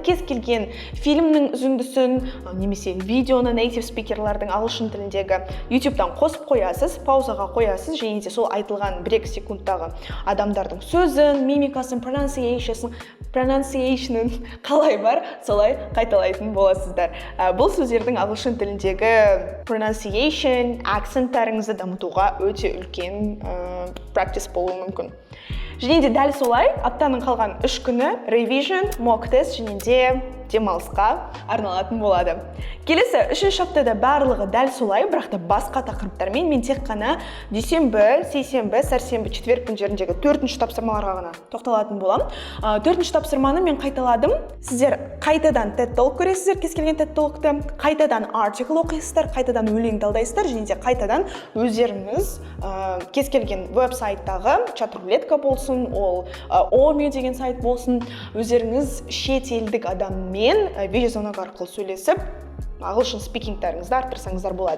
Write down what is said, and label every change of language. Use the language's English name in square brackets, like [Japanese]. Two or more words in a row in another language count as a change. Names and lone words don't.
[Kazakh] Кез келген фильмнің үзіндісін, немесе видеоны native спикерлердің ағылшын тіліндегі YouTube-дан қосып қоясыз, паузаға қоясыз, және де сол айтылған 1-2 секундтағы адамдардың сөзін, мимикасын, pronunciation-ын қалай бар, солай қайталайтын боласыздар. Бұл сөздердің ағылшын тіліндегі pronunciation, акценттарыңызды дамытуға өте үлкен practice болуы мүмкін. Және де дәл солай, аптаның қалған 3 күні [English] revision, mock test [Kazakh] және де демалысқа арналатын болады. Келесі 3-ші аптада барлығы дәл солай, бірақ та басқа тақырыптармен мен тек қана дүйсенбі, сейсенбі, сәрсенбі, четверг күндеріндегі 4-ші тапсырмаларға ғана тоқталатын боламын. 4-ші тапсырманы мен қайталадым. Сіздер қайтадан TED Talk көресіздер, кез келген TED Talk'ты, қайтадан article оқисыздар, қайтадан өлең талдайсыздар, және де қайтадан өздеріңіз кез келген веб-сайттағы чат-рулетка болсын, ол OMU деген сайт болсын, өздеріңіз шет елдік адаммен видеозвонок арқылы сөйлесіп, ағылшын спикингтарыңызды арттырсаңыздар болады.